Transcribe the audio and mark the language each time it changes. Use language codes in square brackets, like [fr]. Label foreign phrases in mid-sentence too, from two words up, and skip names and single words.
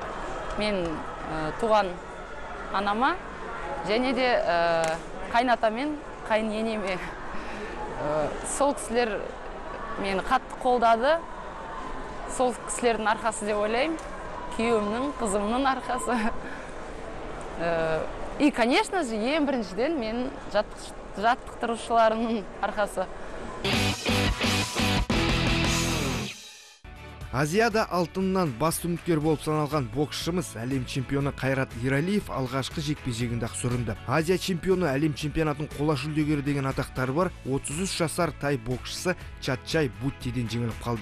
[kk] Мен туған анама және де қайната мен қайын енеме. Сол кісілер мені қатты қолдады. Сол кісілердің арқасы деп ойлаймын. Күйеуімнің, қызымның арқасы. [ru] И, конечно же, [kk] ең біріншіден мен жаттықтырушыларының арқасы. Азияда алтыннан басты үміткер болып саналған боксшымыз әлем чемпионы Қайрат Ералиев алғашқы жекпе-жегінде сүрінді. Азия чемпионы әлем чемпионатының қола жүлдегері деген атақтары бар 33 жасар тай боксшысы Чатчай Буттиден жеңіліп қалды.